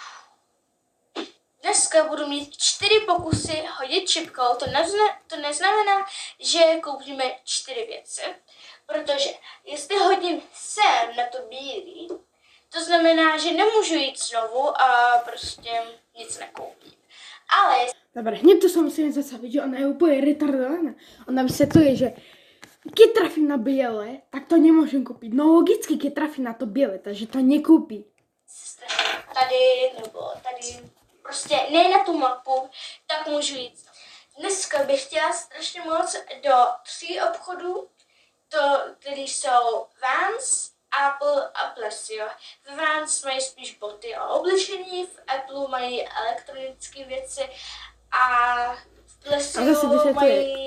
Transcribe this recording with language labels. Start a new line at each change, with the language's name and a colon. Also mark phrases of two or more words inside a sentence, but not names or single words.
Czech: Dneska budu mít 4 pokusy hodit šipkou, to neznamená, že koupíme 4 věci, protože jestli hodím sem na to bílý, to znamená, že nemůžu jít znovu a prostě nic nekoupím. Ale...
Slovak: Dobre, hneď to sa musíme zastaviť, že ona je úplne retardovaná. Ona vysvetľuje, že keď trafím na biele, tak to nemôžem kúpiť. No logicky, keď trafím na to biele, takže to nekúpi.
Czech: Tady nebo tady, prostě ne na tu mapu, tak můžu jít. Dneska bych chtěla strašně moc do 3 obchodů, který jsou Vans, Apple a Plesio. V Vans mají spíš boty a oblečení, v Apple mají elektronické věci a v Plesio mají